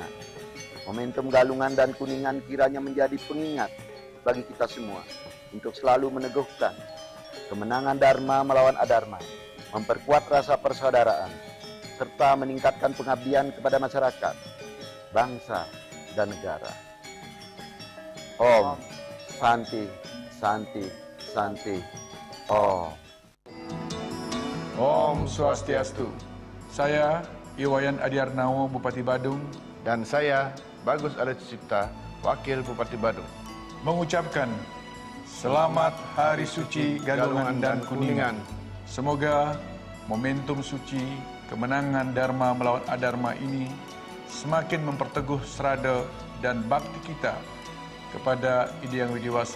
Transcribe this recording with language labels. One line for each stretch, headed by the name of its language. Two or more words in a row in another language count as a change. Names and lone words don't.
Indonesian: Momentum Galungan dan Kuningan kiranya menjadi pengingat bagi kita semua untuk selalu meneguhkan kemenangan Dharma melawan Adharma, memperkuat rasa persaudaraan, serta meningkatkan pengabdian kepada masyarakat, bangsa, dan negara.
Sanskrit: Om Santi, Santi, Santi, Om. Om Swastiastu.
Indonesian: Saya Iwayan Adiarnawo, Bupati Badung. Dan saya Bagus Alecipta, Wakil Bupati Badung. Mengucapkan Selamat Hari Suci Galungan dan Kuningan. Semoga momentum suci kemenangan Dharma melawan Adharma ini semakin memperteguh serada dan bakti kita kepada Ide Yang Widiwasa,